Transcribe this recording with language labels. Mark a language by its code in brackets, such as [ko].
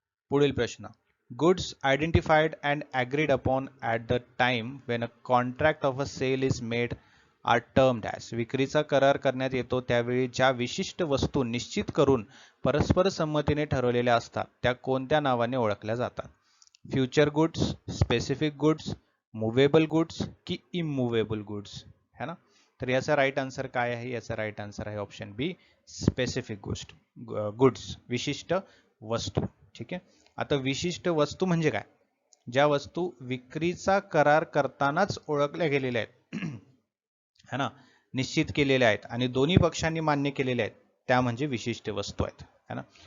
[mr] पुढील प्रश्न, [en] Goods identified and agreed upon at the time when a contract of a sale is made are termed as. [mr] विक्रीचा करार करण्यात येतो त्यावेळी ज्या विशिष्ट वस्तू निश्चित करून परस्पर संमतीने ठरवलेल्या असतात त्या कोणत्या नावाने ओळखल्या जातात? Future goods, specific goods, movable goods की इमूवेबल गुड्स है ना. तर याचा राईट आन्सर काय आहे? याचा राईट आन्सर आहे ऑप्शन बी, स्पेसिफिक गुड्स, विशिष्ट वस्तू. ठीक आहे. आता विशिष्ट वस्तू म्हणजे काय? ज्या वस्तू विक्रीचा करार करतानाच ओळखल्या गेलेल्या आहेत है ना, निश्चित केलेल्या आहेत आणि दोन्ही पक्षांनी मान्य केलेल्या आहेत, त्या म्हणजे विशिष्ट वस्तू आहेत है ना.